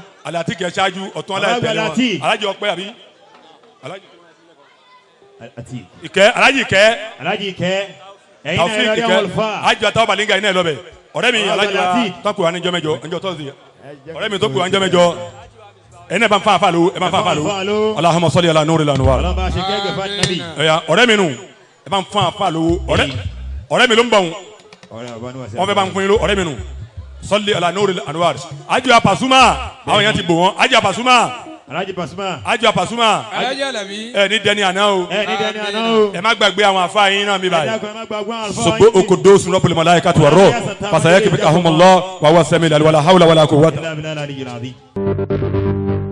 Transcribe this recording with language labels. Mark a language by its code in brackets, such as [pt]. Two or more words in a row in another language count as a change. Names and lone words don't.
[yo] alati kẹ ṣáájú ọ̀túnwọ́lá ẹ tẹ̀lé wọn alájì ọpẹ́ àbí àti ìkẹ́ alájì ìkẹ́ alájì ìkẹ́ ẹ̀yin náà Taofik lórí ìkẹ́ àwọn olùfà. alájì àtàwọn balinga yín náà lọ bẹ̀ ọ̀rẹ́ mi alájì wa Alati. tọ́kù wa níjọ́ mẹ́jọ níjọ́ tọ́sí ọ̀rẹ́ mi tó kù wa níjọ́ mẹ́jọ ẹ̀yin náà bá ń fa àfa lówó ẹ bá ń fa àfa lówó [ar] اللهم صل على نور الأنوار [yo] ọlọ́mọ àṣẹ gẹ́gẹ́ fún ànábì. ẹ̀yà ọ̀rẹ́ mi nù ẹ bá ń fa àfa lówó ọ̀rẹ́ mi ló ń bọ̀ wọn fẹ́ bá ń fún yín ló ọ̀rẹ́ mi nù [ar] صل على نور الأنوار [yo] ajá Pasuma àwọn èèyàn ti bò wọn ajá Pasuma Alhaji Pasuma. ajá Pasuma alájà Àlàbí. ẹ ní dẹni àná o ẹ ní dẹni àná o. ẹ má gbàgbé àwọn àfa yín náà mi ẹ báyìí. dákun ẹ má gbàgbọ́ àwọn àlùfáà [ar] سبو قدوس رب الملائكة والروح فسيكفيكهم الله وهو السميع العليم ولا حول ولا قوة إلا بالله العلي العظيم.